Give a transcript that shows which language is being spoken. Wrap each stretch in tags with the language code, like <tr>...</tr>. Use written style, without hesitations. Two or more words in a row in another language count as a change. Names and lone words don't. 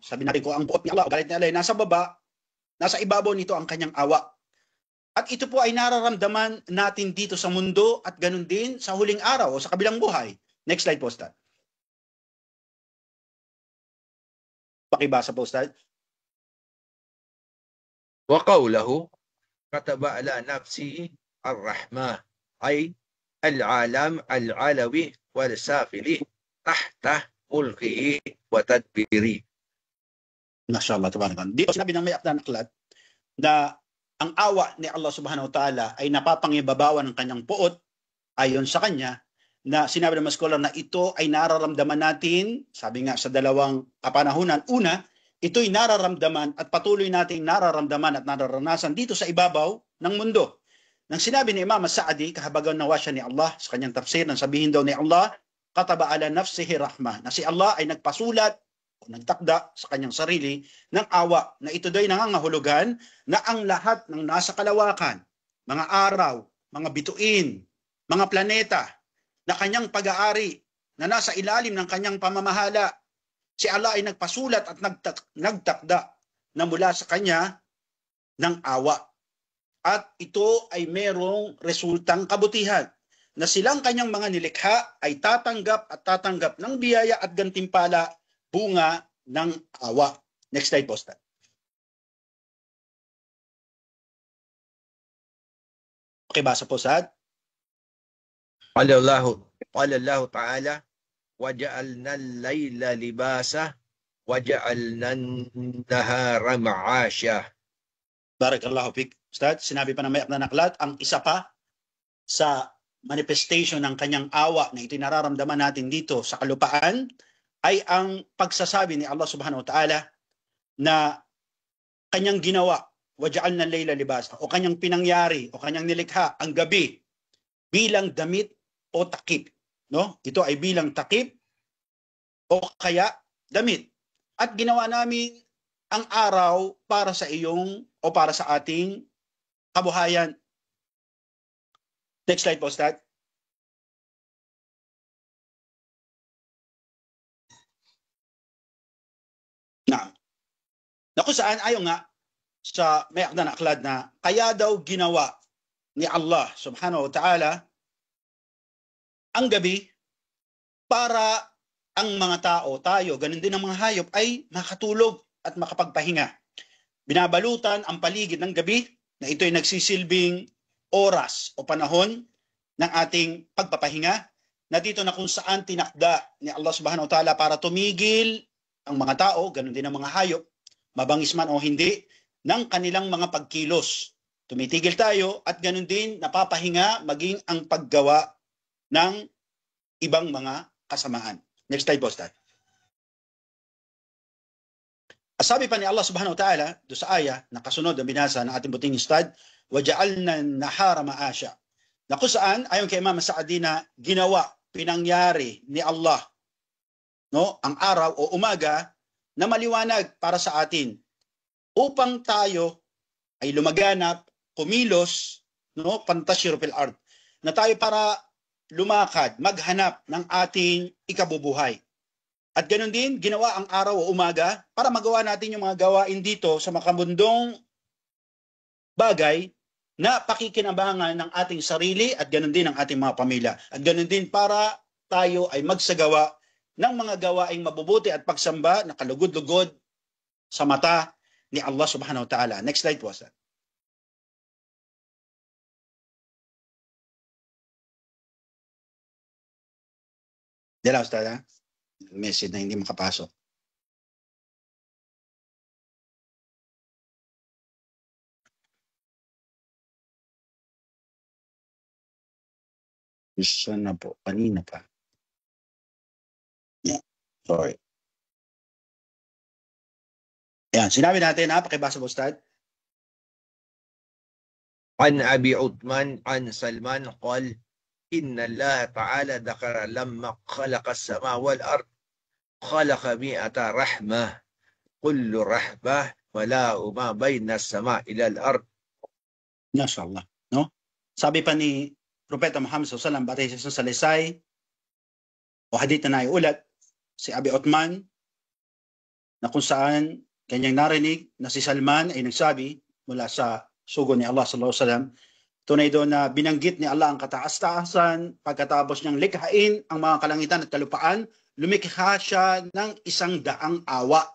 <tl>Sabi natin ko ang puot ni Allah o galit ni Allah ay nasa baba, nasa ibabaw nito ang kanyang awa. At ito po ay nararamdaman natin dito sa mundo at ganun din sa huling araw o sa kabilang buhay.</tl> <en>Next slide</en> <tl>po, Ustad. Pakibasa po, Ustad.</tl> <ar>وقوله كتب على نفسه الرحمة أي العالم العلوي والسافلي تحت ملكه وتدبيره. ما شاء الله، تبارك الله.</ar> <tl>Dito sinabi ng may akda ng aklat na ang awa ni Allah</tl> <ar>سبحانه وتعالى</ar> <tl>ay napapangibabawan ng kanyang puot ayon sa kanya, na sinabi ng mga scholar na ito ay nararamdaman natin, sabi nga sa dalawang kapanahunan. Una, ito'y nararamdaman at patuloy nating nararamdaman at nararanasan dito sa ibabaw ng mundo. Nang sinabi ni Imam Sa'di, kahabagan nawa siya ni Allah sa kanyang tafsir, nang sabihin daw ni Allah,</tl> <ar>كتب على نفسه رحمة,</ar> <tl>na si Allah ay nagpasulat o nagtakda sa kanyang sarili ng awa, na ito do'y nangangahulugan na ang lahat ng nasa kalawakan, mga araw, mga bituin, mga planeta na kanyang pag-aari, na nasa ilalim ng kanyang pamamahala, si Allah ay nagpasulat at nagtakda na mula sa kanya ng awa. At ito ay merong resultang kabutihan, na silang kanyang mga nilikha ay tatanggap ng biyaya at gantimpala, bunga ng awa.</tl> <en>Next slide,</en> <tl>Posta. Okay, basa po, Sad.</tl> <ar>قال الله تعالى وجعلنا الليل لباسا وجعلنا النهار معاشا. بارك الله فيك.</ar> <tl>Ustad, sinabi pa ng may akda ng aklat, ang isa pa sa manifestation ng kanyang awa na ito nararamdaman natin dito sa kalupaan ay ang pagsasabi ni Allah</tl> <ar>سبحانه وتعالى</ar> <tl>na kanyang ginawa,</tl> <ar>وجعلنا الليل لباسا,</ar> <tl>o kanyang pinangyari o kanyang nilikha ang gabi bilang damit o takip, no? Ito ay bilang takip o kaya damit. At ginawa namin ang araw para sa iyong o para sa ating kabuhayan.</tl> <en>Next slide</en> <tl>po, Ustad. Na kung saan ayon nga sa may akda na aklat na kaya daw ginawa ni Allah</tl> <ar>سبحانه وتعالى</ar> <tl>ang gabi para ang mga tao, tayo, ganun din ang mga hayop, ay makatulog at makapagpahinga. Binabalutan ang paligid ng gabi na ito ay nagsisilbing oras o panahon ng ating pagpapahinga, na dito na kung saan tinakda ni Allah</tl> <ar>سبحانه وتعالى</ar> <tl>para tumigil ang mga tao, ganun din ang mga hayop, mabangis man o hindi, ng kanilang mga pagkilos. Tumitigil tayo at ganun din napapahinga maging ang paggawa ng ibang mga kasamaan.</tl> <en>Next slide,</en> <tl>Ustad. Sabi pa ni Allah</tl> <ar>سبحانه وتعالى</ar> <tl>do sa aya na kasunod na binasa ng ating buting Ustad,</tl> <ar>وَجَعَلْنَا النَّهَارَ مَعَاشًا,</ar> <tl>na kung saan ayon kay Imam Sa'di na ginawa, pinangyari ni Allah, no, ang araw o umaga na maliwanag para sa atin upang tayo ay lumaganap, kumilos, no,</tl> <ar>فانتشروا في الأرض,</ar> <tl>na tayo para lumakad, maghanap ng ating ikabubuhay. At ganoon din, ginawa ang araw o umaga para magawa natin yung mga gawain dito sa makamundong bagay na pakikinabangan ng ating sarili at ganoon din ang ating mga pamilya. At ganoon din para tayo ay magsagawa ng mga gawaing mabubuti at pagsamba na kalugod-lugod sa mata ni Allah</tl> <ar>سبحانه وتعالى.</ar> <en>Next slide</en> <tl>po, Ustad. Dila, Ustad, ha? Message na hindi makapasok. Isa na po, kanina pa.</tl> <en>Yeah, sorry.</en> <tl>Yan, sinabi natin, ha? Pakibasa po, Ustad.</tl> <ar>عن أبي عثمان عن سلمان قال إن الله تعالى ذكر لما خلق السماء والأرض خلق 100 رحمة كل رحمة ملاء ما بين السماء إلى الأرض. Mashallah,</ar> <tl>no? Sabi pa ni Propeta Muhammad SAW, batay sa salaysay o hadith na naiulat si Abi Uthman, na kung saan kanyang narinig na si Salman ay nagsabi mula sa sugo ni Allah</tl> <ar>صلى الله عليه وسلم,</ar> <tl>tunay doon na binanggit ni Allah ang kataas-taasan pagkatapos niyang likhain ang mga kalangitan at kalupaan, lumikha siya ng 100 awa.</tl>